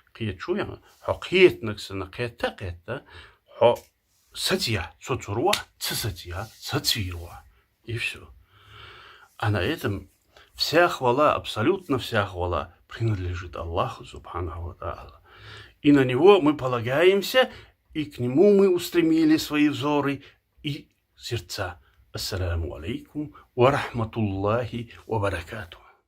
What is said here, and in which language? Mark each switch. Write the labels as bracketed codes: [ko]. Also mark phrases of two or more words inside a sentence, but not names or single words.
[ru] И все. А на этом вся хвала, абсолютно вся хвала принадлежит Аллаху [ar] سبحانه وتعالى. [ru] И на Него мы полагаемся, и к Нему мы устремили свои взоры и сердца. [ar] السلام عليكم ورحمة الله وبركاته.